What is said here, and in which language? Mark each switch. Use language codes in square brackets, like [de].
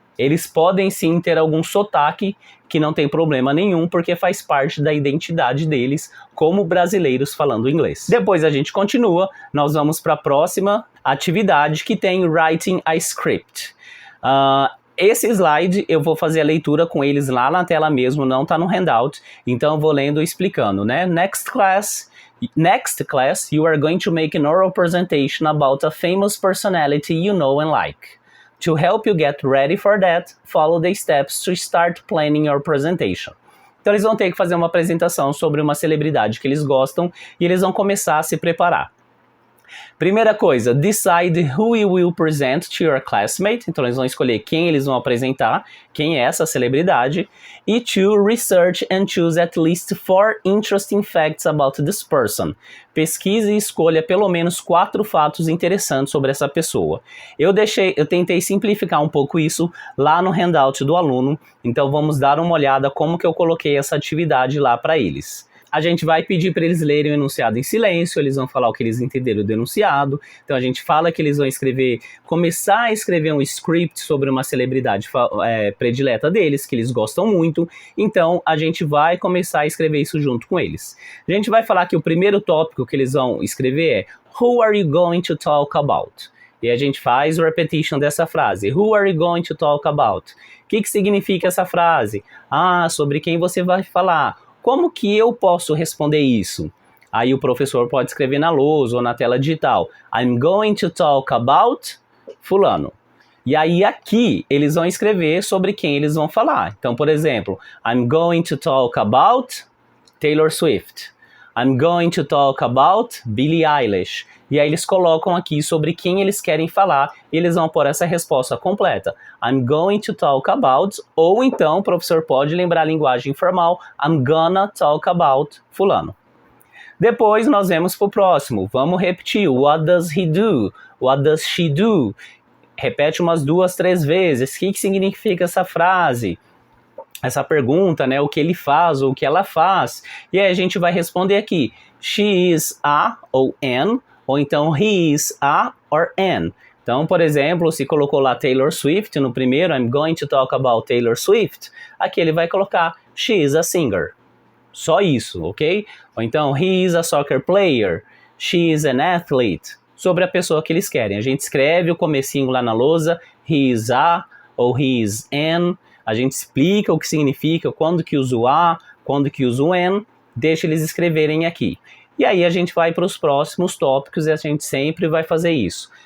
[pt] Eles podem sim ter algum sotaque que não tem problema nenhum, porque faz parte da identidade deles como brasileiros falando inglês. Depois a gente continua, nós vamos para a próxima atividade que tem Writing a Script. Esse slide eu vou fazer a leitura com eles lá na tela mesmo, não está no handout, então eu vou lendo e explicando, né? [en] Next class, you are going to make an oral presentation about a famous personality you know and like. To help you get ready for that, follow the steps to start planning your presentation. [pt] Então eles vão ter que fazer uma apresentação sobre uma celebridade que eles gostam e eles vão começar a se preparar. Primeira coisa, [en] decide who you will present to your classmate. [pt] Então eles vão escolher quem eles vão apresentar, quem é essa celebridade. [en] E to research and choose at least 4 interesting facts about this person. [pt] Pesquise e escolha pelo menos 4 fatos interessantes sobre essa pessoa. Eu tentei simplificar um pouco isso lá no handout do aluno. Então vamos dar uma olhada como que eu coloquei essa atividade lá para eles. A gente vai pedir para eles lerem o enunciado em silêncio, eles vão falar o que eles entenderam do enunciado. Então a gente fala que eles vão começar a escrever um script sobre uma celebridade predileta deles, que eles gostam muito. Então a gente vai começar a escrever isso junto com eles. A gente vai falar que o primeiro tópico que eles vão escrever é [en] Who are you going to talk about? [pt] E a gente faz o repetition dessa frase. [en] Who are you going to talk about? [pt] O que significa essa frase? Sobre quem você vai falar. Como que eu posso responder isso? Aí o professor pode escrever na lousa ou na tela digital. [en] I'm going to talk about fulano. [pt] E aí aqui eles vão escrever sobre quem eles vão falar. Então, por exemplo, [en] I'm going to talk about Taylor Swift. I'm going to talk about Billie Eilish. [pt] E aí eles colocam aqui sobre quem eles querem falar e eles vão pôr essa resposta completa. [en] I'm going to talk about, [pt] ou então o professor pode lembrar a linguagem informal, [en] I'm gonna talk about [pt] fulano. Depois nós vamos para o próximo. Vamos repetir. [en] What does he do? What does she do? [pt] Repete umas 2, 3 vezes. O que significa essa frase? Essa pergunta, né? O que ele faz ou o que ela faz. E aí a gente vai responder aqui. [en] She is a [pt] ou [en] an, [pt] ou então [en] he is a or an. [pt] Então, por exemplo, se colocou lá Taylor Swift no primeiro, [en] I'm going to talk about Taylor Swift, [pt] aqui ele vai colocar [en] she is a singer. [pt] Só isso, ok? Ou então, [en] he is a soccer player, she is an athlete. [pt] Sobre a pessoa que eles querem. A gente escreve o comecinho lá na lousa, [en] he is a [pt] ou [en] he is an. [pt] A gente explica o que significa, quando que usa o a, quando que usa o an. Deixa eles escreverem aqui. E aí a gente vai para os próximos tópicos e a gente sempre vai fazer isso.